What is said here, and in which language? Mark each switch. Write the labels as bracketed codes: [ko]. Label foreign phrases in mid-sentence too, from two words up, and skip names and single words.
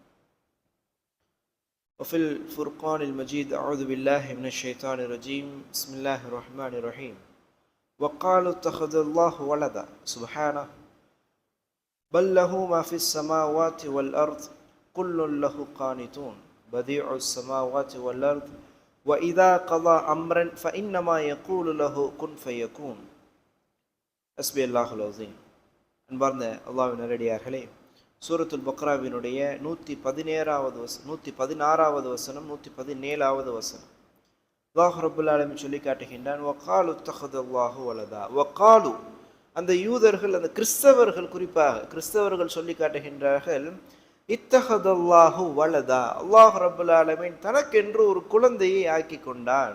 [ar] وفي الفرقان المجيد أعوذ بالله من الشيطان الرجيم بسم الله الرحمن الرحيم وقالوا اتخذ الله ولدا سبحانه بل له ما في السماوات والأرض كل له قانتون بديع السماوات والأرض وإذا قضى أمرا فإنما يقول له كن فيكون حسبي الله العظيم. [ta] அன்பார்ந்த அல்லாஹ்வின் நல்லடியார்களே, சூரத்துல் பக்ராவினுடைய 116வது வசனம் 117வது வசனம் [ar] الله رب العالمين [ta] சொல்லி காட்டுகின்றான், [ar] وقالوا اتخذ الله ولدا. [ta] வகாலு, அந்த யூதர்கள், அந்த கிறிஸ்தவர்கள், குறிப்பாக கிறிஸ்தவர்கள் சொல்லி காட்டுகின்றார்கள், [ar] اتخذ الله ولدا, الله رب العالمين [ta] தனக்கென்று ஒரு குழந்தையை ஆக்கி கொண்டான்.